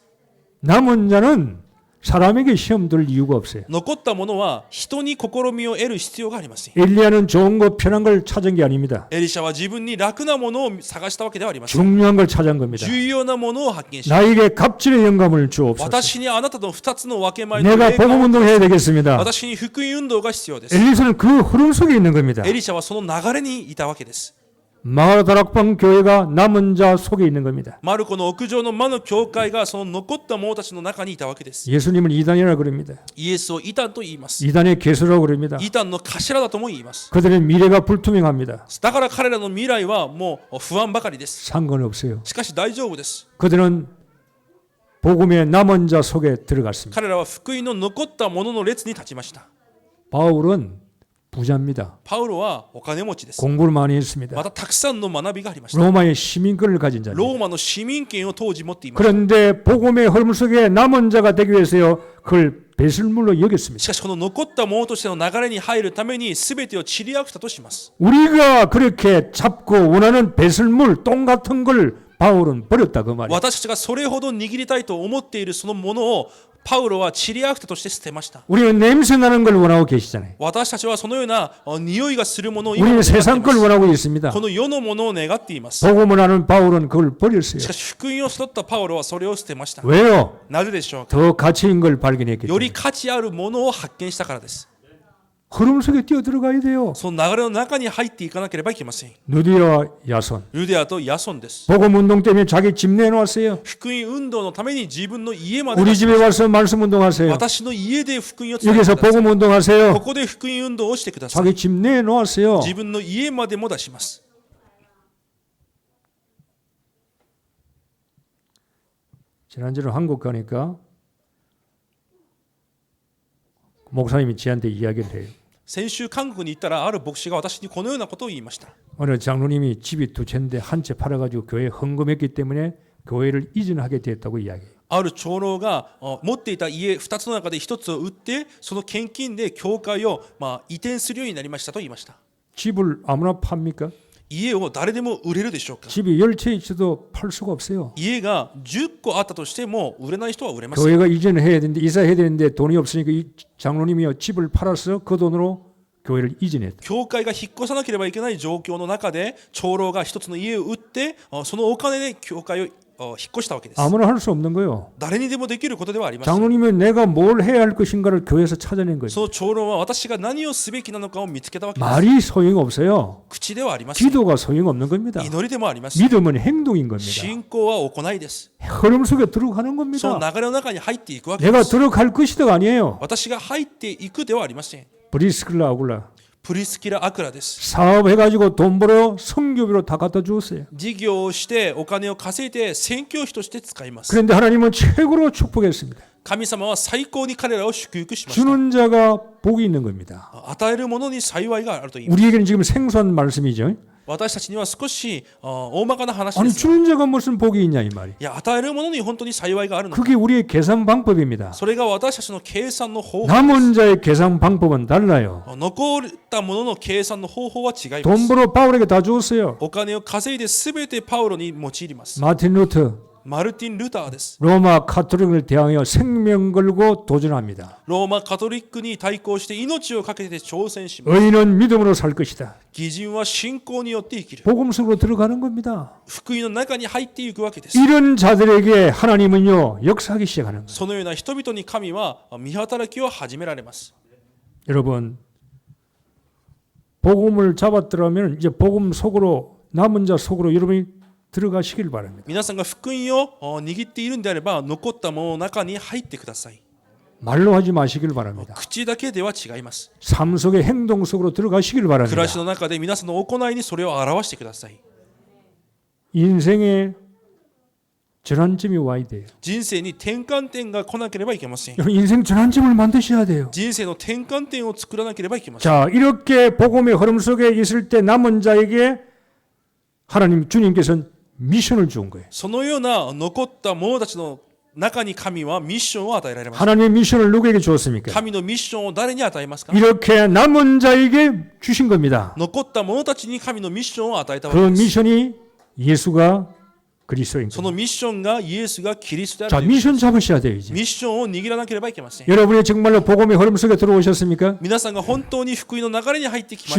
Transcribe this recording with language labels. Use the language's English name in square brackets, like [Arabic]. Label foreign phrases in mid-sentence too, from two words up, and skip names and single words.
[Korean] 남은 자는 사람에게 시험 들 이유가 없어요. [Japanese] 残ったものは人に試みを得る必要がありません。 [Korean] 엘리야는 좋은 것 편한 걸 찾은 게 아닙니다. [Japanese] エリシャは自分に楽なものを探したわけではありません。 [Korean] 중요한 걸 찾은 겁니다. [Japanese] 重要なものを発見し、 [Korean] 나에게 갑질의 영감을 주옵소서. [Japanese] 私にあなたと2つの分け前の [Korean] 내가 [Japanese] 霊感 [Korean] 복음 [Japanese] を [Korean] 운동해야 되겠습니다. [Japanese] 私に福音運動が必要です。 [Korean] 엘리사는 그 흐름 속에 있는 겁니다. [Japanese] エリシャはその流れにいたわけです。 [Korean] 마가다락방 교회가 남은 자 속에 있는 겁니다. [Japanese] マルコの屋上の魔の教会がその残った者たちの中にいたわけです。 [Korean] 예수님을 이단이라 그럽니다. [Japanese] イエスを異端と言います。 [Korean] 이단의 개수라고 그럽니다. [Japanese] 異端の頭だとも言います。 [Korean] 그들의 미래가 불투명합니다. [Japanese] だから彼らの未来はもう不安ばかりです。 [Korean] 상관없어요. [Japanese] しかし大丈夫です。 [Korean] 그들은 복음의 남은 자 속에 들어갔습니다. [Japanese] 彼らは福音の残った者の列に立ちました。 [Korean] 바울은 부자입니다. [Japanese] パウロはお金持ちです。 [Korean] 공부를 많이 했습니다. [Japanese] またたくさんの学びがありました。 [Korean] 로마의 시민권을 가진 자입니다. [Japanese] ローマの市民権を当時持っていました。 [Korean] 그런데 복음의 흐름 속에 남은 자가 되기 위해서요. 그걸 배설물로 여겼습니다. [Japanese] しかしこの残った者としての流れに入るために全てを散りあくたとします。 [Korean] 우리가 그렇게 잡고 원하는 배설물, 똥 같은 걸 바울은 버렸다 그 말이에요. [Japanese] 私たちがそれほど握りたいと思っているそのものをパウロは散りあくたとして捨てました。 [Korean] 우리는 냄새 나는 걸 원하고 계시잖아요. [Japanese] 私たちはそのような匂いがするものを今も [Korean] 우리는 [Japanese] 願ってい [Korean] 세상 [Japanese] ま [Korean] 걸 [Japanese] す。 [Korean] 원하고 있습니다. [Japanese] この世のものを願っています。 [Korean] 복음을 하는 바울은 그걸 버렸어요. [Japanese] しかし福音を育ったパウロはそれを捨てました。 [Korean] 왜요? [Japanese] なぜでしょうか。 [Korean] 더 가치 있는 걸 발견했기 [Japanese] より [Korean] 때문에. [Japanese] 価値あるものを発見したからです。 [Korean] 흐름 속에 뛰어 들어가야 돼요. [Japanese] その流れの中に入っていかなければいけません。 [Korean] 누디와 야손. [Japanese] ユデヤとヤソンです。 [Korean] 복음 운동 때문에 자기 집 내놓았어요. [Japanese] 福音運動のために自分の家まで [Korean] 우리 집에 와서 말씀 운동하세요. [Japanese] 私の家で福音を伝えて [Korean] 여기서 [Japanese] ください。 [Korean] 복음 [Japanese] こ [Korean] 운동하세요. [Japanese] こで福音運動をしてください。 [Korean] 자기 집 내놓았어요. [Japanese] 自分の家までも出します。 [Korean] 지난주에 한국 가니까 목사님이 저한테 이야기를 해요. [Japanese] 先週韓国に行ったらある牧師が私にこのようなことを言いました。 [Korean] 어느 장로님이 집이 두 채인데 한 채 팔아가지고 교회에 헌금했기 때문에 교회를 이전하게 됐다고 이야기해요. [Japanese] ある長老が持っていた家2つの中で1つを売ってその献金で教会を移転するようになりましたと言いました。 [Korean] 집을 아무나 팝니까? [Japanese] 家を誰でも売れるでしょうか。 [Korean] 집이 10채 있어도 팔 수가 없어요. [Japanese] 家が10個あったとしても売れない人は売れません。 [Korean] 교회가 이전해야 되는데 이사해야 되는데 돈이 없으니까 이 장로님이 집을 팔아서 그 돈으로 교회를 이전했다. [Japanese] 教会が引っ越さなければいけない状況の中で長老が一つの家を売ってそのお金で教会を引っ越したわけです。 [Korean] 아무나 할 수 없는 거예요. [Japanese] 誰にでもできることではありません。 [Korean] 장로님은 내가 뭘 해야 할 것인가를 교회에서 찾아낸 거예요. [Japanese] その長老は私が何をすべきなのかを見つけたわけです。 [Korean] 말이 소용 없어요. [Japanese] 口ではありません。 [Korean] 기도가 소용 없는 겁니다. [Japanese] 祈りでもありません。 [Korean] 믿음은 행동인 겁니다. [Japanese] 信仰は行いです。 [Korean] 흐름 속에 들어가는 [Japanese] その [Korean] 겁니다. [Japanese] 流れの中に入っていくわけで [Korean] 내가 [Japanese] す。 [Korean] 들어갈 것이다가 아니에요. [Japanese] 私が入っていくではありません。 [Korean] 브리스클라 아굴라 [Japanese] プリスキラ・アクラです。 [Korean] 사업해가지고 돈 벌어 성교비로 다 갖다 주었어요. [Japanese] 事業をしてお金を稼いで宣教費として使います。 [Korean] 그런데 하나님은 최고로 축복했습니다. [Japanese] 神様は最高に彼らを祝福しました。 [Korean] 주는 자가 복이 있는 겁니다. [Japanese] 与える者に幸いがあると言います。 [Korean] 우리에게는 지금 생소한 말씀이죠. [Japanese] 私たちには少し大まかな話 [Korean] 아니 [Japanese] ですが、 [Korean] 주는 자가 무슨 복이 있냐 이 말이. [Japanese] いや与える者に本当に幸いがあるのか。 [Korean] 그게 우리의 계산 방법입니다. [Japanese] それが私たちの計算の方法。 [Korean] 남은 자의 계산 방법은 달라요. [Japanese] 残った者の計算の方法は違いま [Korean] 돈 [Japanese] す。 [Korean] 벌어 바울에게 다 주었어요. [Japanese] お金を稼いで全てパウロに用います。 [Korean] 마틴 루터 [Japanese] マルティン・ルターです。 [Korean] 로마 카톨릭을 대항하여 생명 걸고 도전합니다. [Japanese] ローマカトリックに対抗して命を懸けて挑戦します。 [Korean] 의인은 믿음으로 살 것이다. [Japanese] 義人は信仰によって生きる。 [Korean] 복음 속으로 들어가는 겁니다. [Japanese] 福音の中に入っていくわけです。 [Korean] 이런 자들에게 하나님은요 역사하기 시작하는 거예요. [Japanese] そのような人々に神は見働きを始められます。 [Korean] 여러분 복음을 잡았더라면 이제 복음 속으로 남은 자 속으로 여러분이 들어가시길 바랍니다. [Japanese] 皆さんが福音を握っているんであれば残ったものの中に入ってください。 [Korean] 말로 하지 마시길 바랍니다. [Japanese] 口だけでは違います。 [Korean] 삶 속의 행동 속으로 들어가시길 [Japanese] 暮 [Korean] 바랍니다. [Japanese] らしの中で皆さんの行いにそれを表してください。 [Korean] 인생에 전환점이 와야 돼요. [Japanese] 人生に転換点が来なければいけません。 [Korean] 여러분 인생 전환점을 만드셔야 돼요. [Japanese] 人生の転換点を作らなければいけません。 [Korean] 자 이렇게 복음의 흐름 속에 있을 때 남은 자에게 하나님 주님께서는 미션을 준 거예요. [Japanese] そのような残った者たちの中に神はミッションを与えられます。 [Korean] 하나님의 미션을 누구에게 주었습니까? [Japanese] 神のミッションを誰に与えますか？ [Korean] 이렇게 남은 자에게 주신 겁니다. [Japanese] 残った者たちに神のミッションを与えたわ [Korean] 그 [Japanese] けです。 [Korean] 미션이 예수가 그리스도인 [Japanese] そ [Korean] 겁니다. [Japanese] のミッションがイエスがキリストであ [Korean] 자 [Japanese] るという。 [Korean] 미션 잡으셔야 돼요 이제. [Japanese] ミッションを握らなければいけません。 [Korean] 여러분이 정말로 복음의 흐름 속에 들어오셨습니까? [Japanese] 皆さんが本当に福音の流れに入ってきました。